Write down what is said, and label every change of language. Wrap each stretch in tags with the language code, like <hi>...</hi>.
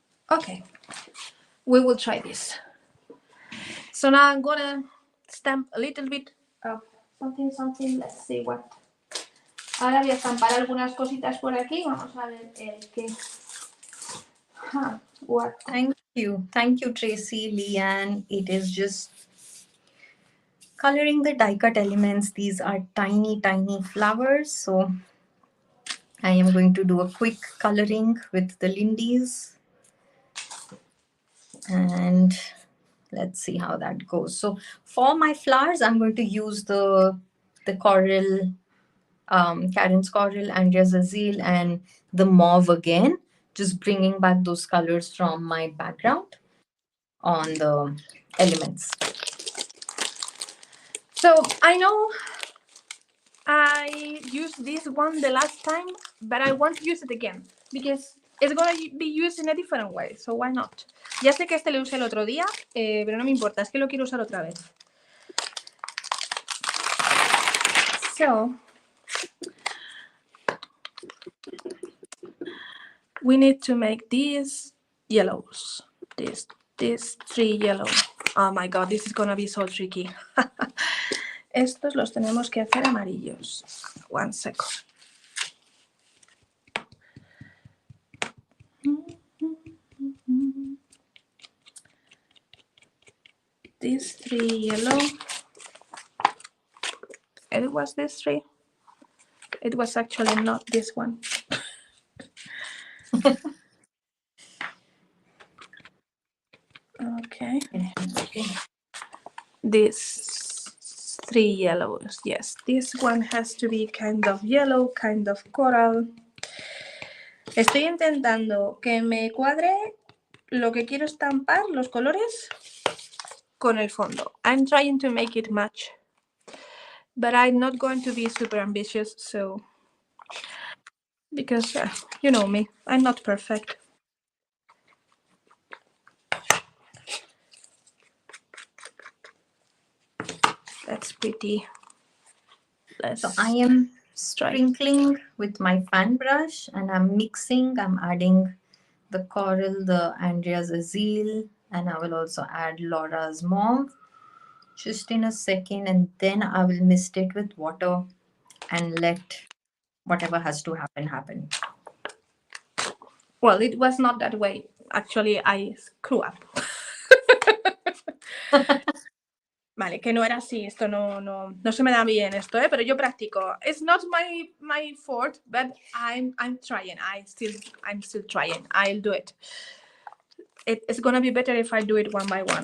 <en>Okay, we will try this. So now I'm gonna stamp a little bit of something. Let's see what.</en> <es>Ahora voy a estampar algunas cositas por aquí. Vamos a ver el qué.</es> <en>What? Thank you, Tracy, Leanne. It is just coloring the die cut elements. These are tiny, tiny flowers. So I am going to do a quick coloring with the Lindys. And let's see how that goes. So for my flowers, I'm going to use the coral, Karen's coral, Andrea's azale, and the mauve again, just bringing back those colors from my background on the elements. So I know I used this one the last time, but I want to use it again because it's going to be used in a different way. So why not?</en> <es>Ya sé que este lo usé el otro día, pero no me importa, es que lo quiero usar otra vez.</es> <en>So we need to make these yellows. These 3 yellow. Oh my god, this is gonna be so tricky.</en> <es>Estos los tenemos que hacer amarillos.</es> <en>1 second. These 3 yellow. It was this 3. It was actually not this one. Okay. These 3 yellows. Yes, this one has to be kind of yellow, kind of coral.</en> <es>Estoy intentando que me cuadre lo que quiero estampar, los colores, con el fondo.</es> <en>I'm trying to make it match, but I'm not going to be super ambitious, so because you know me, I'm not perfect. That's pretty. So I am sprinkling with my fan brush and I'm mixing. I'm adding the coral, the Andrea's azale, and I will also add Laura's mauve just in a second, and then I will mist it with water and let whatever has to happen. Well, it was not that way. Actually, I screw up.</en> <es>Vale, que no era así. Esto no se me da bien esto, pero yo practico.</es> <en>It's not my fault, but I'm trying. I'm still trying. I'll do it. It's gonna be better if I do it one by one.</en>